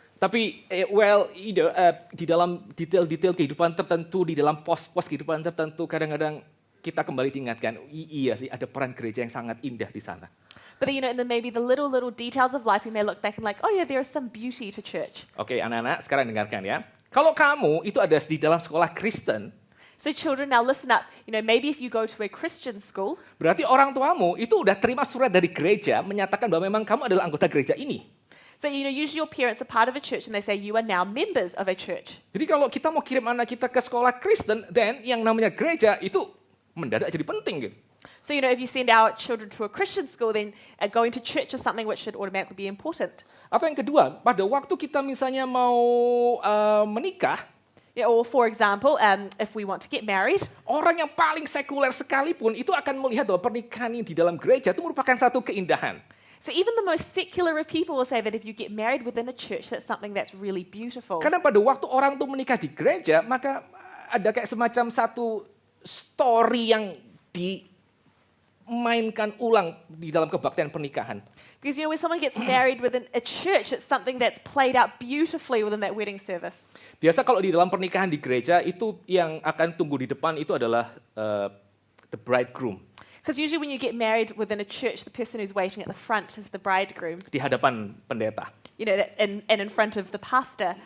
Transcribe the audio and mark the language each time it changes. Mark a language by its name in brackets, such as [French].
[Indonesian] Tapi, di dalam detail-detail kehidupan tertentu, di dalam pos-pos kehidupan tertentu, kadang-kadang kita kembali diingatkan, iya sih ada peran gereja yang sangat indah di sana. [English] but then, in maybe the little details of life, we may look back and like, oh yeah, there is some beauty to church. [Indonesian] Oke, anak-anak, sekarang dengarkan ya. Kalau kamu itu ada di dalam sekolah Kristen, [English] So children, now listen up. Maybe if you go to a Christian school, [Indonesian] berarti orang tuamu itu udah terima surat dari gereja menyatakan bahwa memang kamu adalah anggota gereja ini. [English] so usually your parents are part of a church and they say you are now members of a church. [Indonesian] Jadi kalau kita mau kirim anak kita ke sekolah Kristen, then yang namanya gereja itu mendadak jadi penting gitu. [English] So, if you send our children to a Christian school, then going to church is something which should automatically be important. [Indonesian] Atau yang kedua, pada waktu kita misalnya mau menikah, [English] Yeah, or for example, if we want to get married, [Indonesian] orang yang paling sekuler sekalipun itu akan melihat bahwa pernikahan ini di dalam gereja itu merupakan satu keindahan. [English] so even the most secular of people will say that if you get married within a church, that's something that's really beautiful. [Indonesian] Karena pada waktu orang tuh menikah di gereja, maka ada kayak semacam satu story yang dimainkan ulang di dalam kebaktian pernikahan. [English] Because when someone gets married within a church, it's something that's played out beautifully within that wedding service. [Indonesian] Biasa kalau di dalam pernikahan di gereja itu yang akan tunggu di depan itu adalah [English] the bridegroom. Because usually when you get married within a church, the person who's waiting at the front is the bridegroom. [Indonesian] Di hadapan pendeta. [English] That's and in front of the pastor.